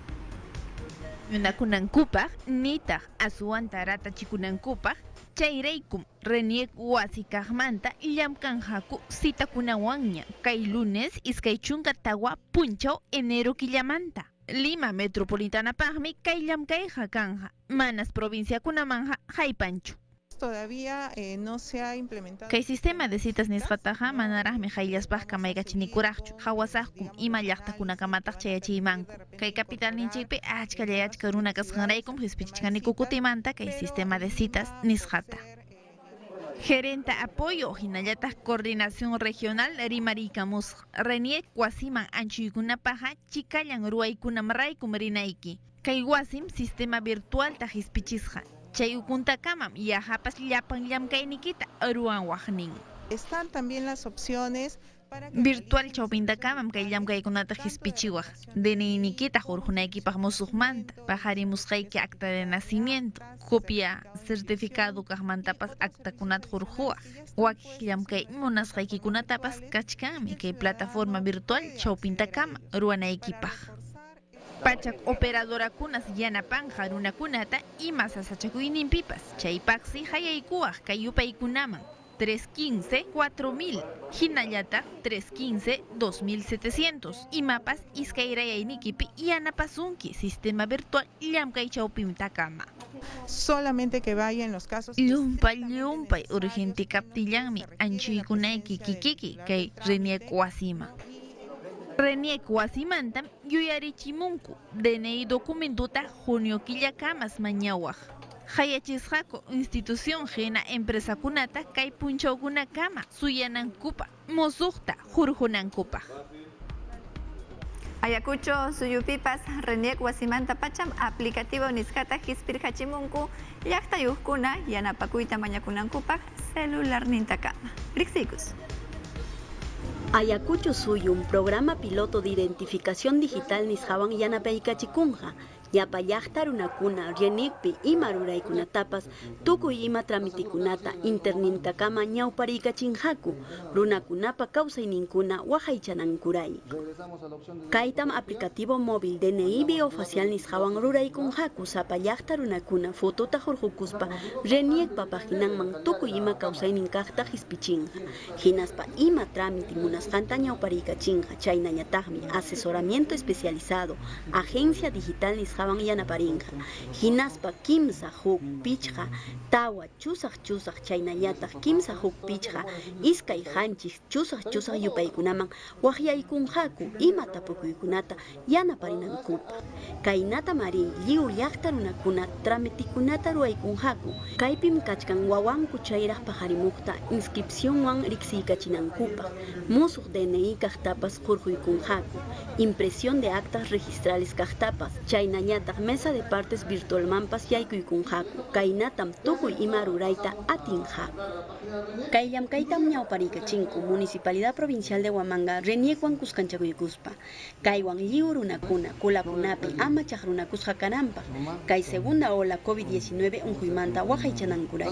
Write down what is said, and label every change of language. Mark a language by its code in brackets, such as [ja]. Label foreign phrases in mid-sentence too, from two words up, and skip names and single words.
[qu] Yunakunankupaq nitaq aswanta ratachikunankupaq chayraykum Reniek wasi kaqmanta llamkanqaku sitakunawanña kay lunes iskay chunka tawa punchaw enero killamanta. Lima metropolitanapaqmi kay llamkayqa kanja manas provinciakunamanja haypanchu. [es] todavía no se ha implementado. [qu] Kay [es] sistema de citas [qu] nisqataqa manaraqmi hayllaspaq kamaykachinikurachu. Hawasaqkum ima llaqtakunakamantaq chayachimanku. Kay capital ninchikpi achka runa kasqanraykum hispichichkaniku kutimanta kay [es] sistema de citas [qu] nisqata. [es] Gerenta apoyo [qu] hinallataq [es] coordinación regional [qu] rimariykamusqa. Reniek wasiman anchuykunapaqa chikallan ruwaykunam raykum rinayki. Kay wasim [es] sistema virtual [qu] ta hispichisqa. Chay ukuntakamam yahapas llapan llamkaynikita ruwan waqnin. [es] Están también las opciones para [qu] Virtual chawpintakamam kay llamkaykunata hispichiwaq. DNI-nikita hurqunaykipaq musuqmanta, paqarimusqayki [es] acta de nacimiento, copia certificado [qu] kaqmantapas actakunata hurquwaq. Wakik llamkay munasqaykikunatapas kachkanmi kay [es] plataforma virtual [qu] chawpintakama ruwanaykipaq. Pachak operadorakunas yanapanja runakunata ima sasachakuyninpipas chaypaqsi hayaykuwaq kay yupaykunaman 315-4000 hinallataq 315-2700 imapas iskayrayaynikipi yanapasunki [es] sistema virtual [qu] llamkay chawpintakama. [es] solamente que vaya en los casos [qu] Llumpay urgente kaptillanmi anchuykunayki kikiki kay Reniek wasima. Reniek wasimantam yuyarichimunku DNI documentuta junio killakamas mañawaq. Hayachisqaku institución hina empresakunata kay punchawkunakama suyanankupa musuqta hurqunankupaq. Ayacucho suyupipas Reniek wasimanta pacham aplicativo nisqata hispirhachimunku llaqtayuqkuna yanapakuyta mañakunankupaq celular nintakama. Riqsikus. Ayacucho Suyum, [es] programa piloto de identificación digital [qu] nisqawan yanapaykachikunqa. Yapa llaqtarunakuna Reniekpi ima ruraykunatapas tukuy ima tramitikunata internintakama ñawpariykachinqaku runakunapa kawsayninkuna waqaychanankuray. Kaytam [es] aplicativo móvil DNI biofacial [qu] nisqawan ruraykunqaku sapa llaqtarunakuna fotota hurqukuspa Reniekpa paginanman tukuy ima kawsaynin kaqta hispichinqa. Hinaspa ima tramiti munasqanta ñawpariykachinqa chaynallataqmi [es] asesoramiento especializado agencia digital [qu] nisqawan yanaparinqa. Hinaspa kimsa huk pichqa tawa chusaq chaynallataq kimsa huk pichqa iskay hanchis chusaq yupaykunaman waqyaykunqaku ima tapukuykunata yanaparinankupaq. Kaynata mari lliw llaqtarunakuna tramitikunata ruwaykunqaku. Kaypim kachkan wawanku chayraq paqarimuqta inscripciónwan riqsiykachinankupaq. Musuq DNI kaqtapas hurquykunqaku. [es] Impresión de actas registrales [qu] kaqtapas chaynañataq [es] mesa de partes virtualmanpas [qu] yaykuykunqaku. Kaynatam tukuy ima rurayta atinqaku. Kay llamkaytam ñawpariykachinku Municipalidad Provincial de Huamanga Reniekwan kuskanchakuykuspa. Kaywan lliw runakuna kulakunapi ama chaqrunakusqa kananpaq. Kay [es] segunda ola [qu] COVID-19 unquymanta waqaychanankuray.